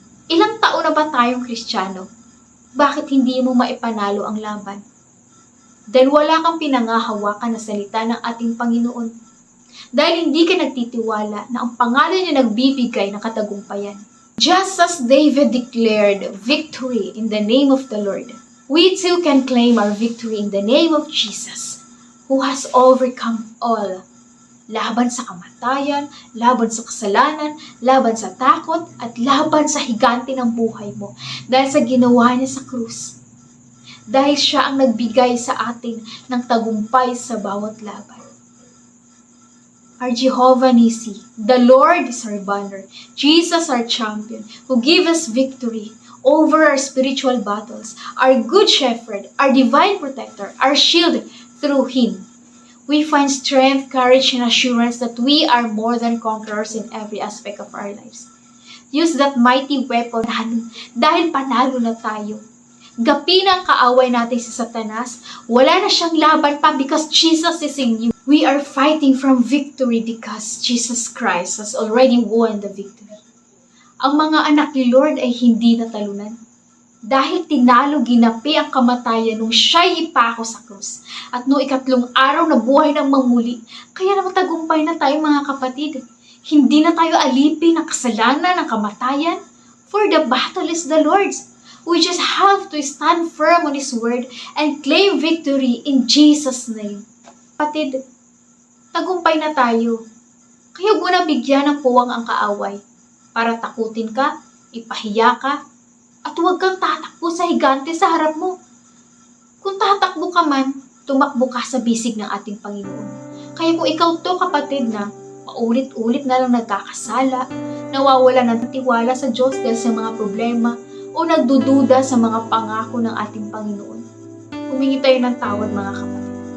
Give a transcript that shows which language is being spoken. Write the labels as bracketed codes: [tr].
[tl] Ilang taon na ba tayong Kristiyano? Bakit hindi mo maipanalo ang laban? Dahil wala kang pinangahawakan na salita ng ating Panginoon. Dahil hindi ka nagtitiwala na ang pangalan niya nagbibigay ng katagumpayan. [en] Just as David declared victory in the name of the Lord, we too can claim our victory in the name of Jesus, who has overcome all. [tl] Laban sa kamatayan, laban sa kasalanan, laban sa takot, at laban sa higante ng buhay mo. Dahil sa ginawa niya sa krus. Dahil siya ang nagbigay sa atin ng tagumpay sa bawat laban. [en] Our Jehovah Nissi, the Lord is our banner, Jesus our champion, who give us victory over our spiritual battles, our good shepherd, our divine protector, our shield through Him. We find strength, courage, and assurance that we are more than conquerors in every aspect of our lives. Use that mighty weapon [tl] dahil panalo na tayo. Gapin ang kaaway natin si Satanas. Wala na siyang laban pa [en] because Jesus is in you. We are fighting from victory because Jesus Christ has already won the victory. [tl] Ang mga anak ni Lord ay hindi natalunan. Dahil tinalo ginapi ang kamatayan nung siya'y ipako sa krus. At noong 3 araw na buhay ng mamuli, kaya naman tagumpay na tayo mga kapatid. Hindi na tayo alipin ng kasalanan, ng kamatayan. [en] For the battle is the Lord's. We just have to stand firm on His word and claim victory in Jesus' name. [tl] Kapatid, tagumpay na tayo. Kaya huwag mo na bigyan ng puwang ang kaaway para takutin ka, ipahiya ka, at huwag kang tatakbo sa higante sa harap mo. Kung tatakbo ka man, tumakbo ka sa bisig ng ating Panginoon. Kaya kung ikaw to kapatid na paulit-ulit na lang nagkakasala, nawawala ng tiwala sa Diyos dahil sa mga problema, o nagdududa sa mga pangako ng ating Panginoon, humingi tayo ng tawad mga kapatid.